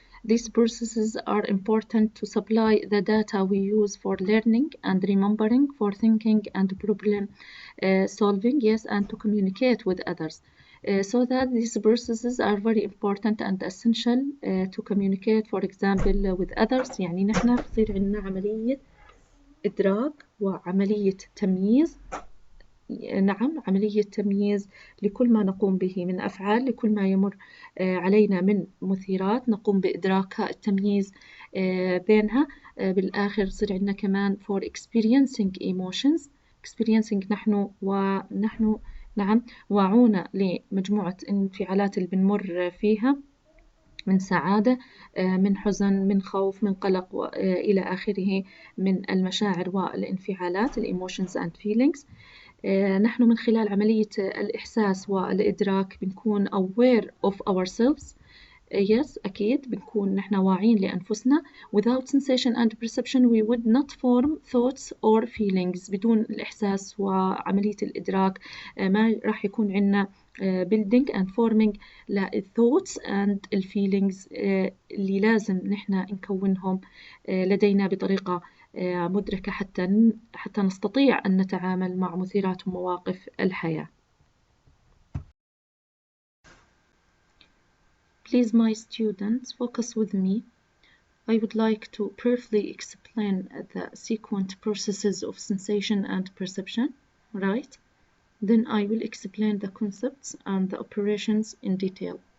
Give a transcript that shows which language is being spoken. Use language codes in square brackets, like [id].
[en] These processes are important to supply the data we use for learning and remembering, for thinking and problem solving, yes, and to communicate with others. So that these processes are very important and essential to communicate, for example, with others. [ar] يعني نحن بصير عندنا عملية إدراك وعملية تمييز نعم، عملية تمييز لكل ما نقوم به من أفعال، لكل ما يمر علينا من مثيرات نقوم بإدراكها، التمييز بينها. بالآخر يصير عندنا كمان [en] for experiencing emotions. [ar] experiencing نحن نعم واعون لمجموعة انفعالات اللي بنمر فيها، من سعادة، من حزن، من خوف، من قلق، إلى آخره من المشاعر والانفعالات [en] emotions and feelings. [ar] نحن من خلال عملية الإحساس والإدراك بنكون [en] aware of ourselves. yes [ar] أكيد بنكون نحن واعين لأنفسنا. [en] without sensation and perception we would not form thoughts or feelings. [ar] بدون الإحساس وعملية الإدراك ما راح يكون عندنا [en] building and forming [ar] لل [en] thoughts and [ar] الفيلينجز اللي لازم نحن نكونهم لدينا بطريقة مدركة حتى نستطيع أن نتعامل مع مثيرات ومواقف الحياة. [en] Please, my students, focus with me. I would like to briefly explain the sequent processes of sensation and perception, right? Then I will explain the concepts and the operations in detail.